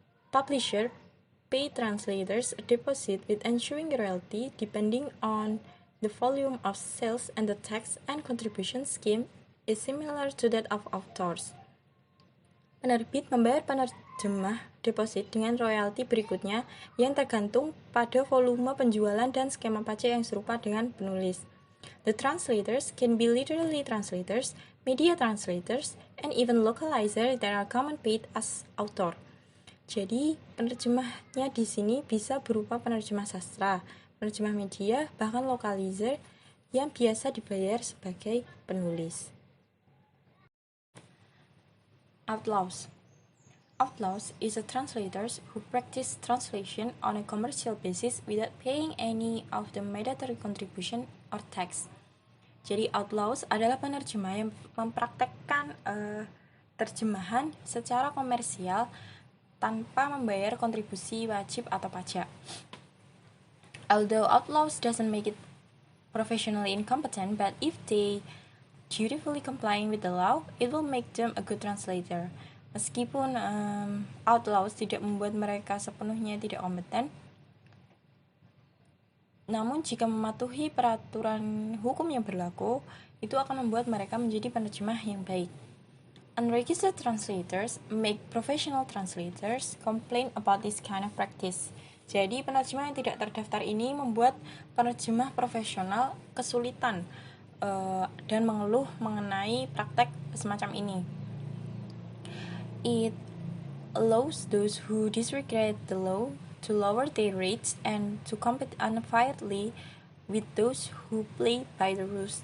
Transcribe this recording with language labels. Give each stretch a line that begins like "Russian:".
English: Publisher pay translators a deposit with ensuing royalty depending on the volume of sales, and the tax and contribution scheme is similar to that of authors.
Indonesian: Penerbit membayar penerjemah deposit dengan royalti berikutnya yang tergantung pada volume penjualan dan skema pajak yang serupa dengan penulis.
English: The translators can be literary translators, media translators, and even localizers that are common paid as author.
Indonesian: Jadi, penerjemahnya di sini bisa berupa penerjemah sastra, penerjemah media, bahkan localizer yang biasa dibayar sebagai penulis.
English: Outlaws. Outlaws is a translators who practice translation on a commercial basis without paying any of the mandatory contribution or tax.
Indonesian: Jadi outlaws adalah penerjemah yang mempraktekkan terjemahan secara komersial tanpa membayar kontribusi wajib atau pajak.
English: Although outlaws doesn't make it professionally incompetent, but if they dutifully complying with the law, it will make them a good translator.
Indonesian: Meskipun outlaws tidak membuat mereka sepenuhnya tidak kompeten, namun jika mematuhi peraturan hukum yang berlaku, itu akan membuat mereka menjadi penerjemah yang baik.
English: Unregistered translators make professional translators complain about this kind of practice.
Indonesian: Jadi penerjemah yang tidak terdaftar ini membuat penerjemah profesional kesulitan dan mengeluh mengenai praktek semacam ini.
English: It allows those who disregard the law to lower their rates and to compete unfairly with those who play by the rules.